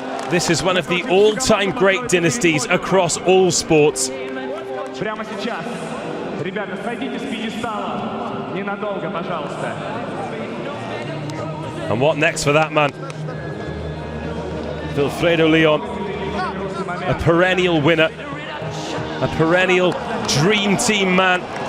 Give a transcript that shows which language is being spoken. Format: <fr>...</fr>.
<en>This is one of the all-time great dynasties across all sports.</en> <ru>Прямо сейчас, ребята, сойдите с пьедестала ненадолго, пожалуйста.</ru> <en>And what next for that man? Wilfredo Leon, a perennial winner, a perennial dream team man.</en>